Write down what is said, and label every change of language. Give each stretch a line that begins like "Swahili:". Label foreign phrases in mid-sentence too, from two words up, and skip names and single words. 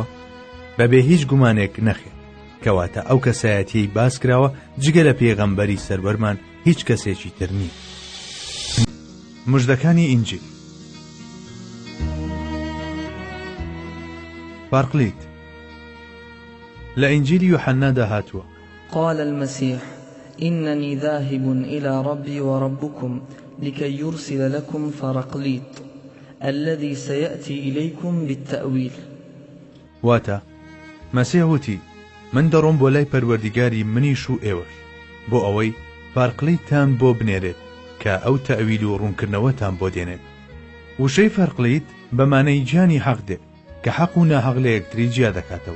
Central Kurdish: بەبێ هیچ گومانێک نەخێ، کەواتە ئەو کەسایەتیەی باسکراوە جگە لە پێغەمبەری سەربەرمان هیچ کەسێکی تر نییە. مژدەکانی ئینجیل. فارقلیت لە ئینجیلی یوحەنادا هاتووە:
Arabic: قال المسيح إنني ذاهب إلى ربي وربكم لكي يرسل لكم فرقليط الذي سيأتي إليكم بالتأويل.
Central Kurdish: واتە مەسیح وتی: من دەڕۆم بۆ لای پەروەردیگاری منیش و ئێوەش بۆ ئەوەی فارقلیتتان بۆ بنێرێت کە ئەو تەویل و ڕوونکردنەوەتان بۆ دێنێت. وشەی فارقلیت بەمانەی گیانی حەق دێ کە حەق و ناحەق لە یەکتری جیا دەکاتەوە.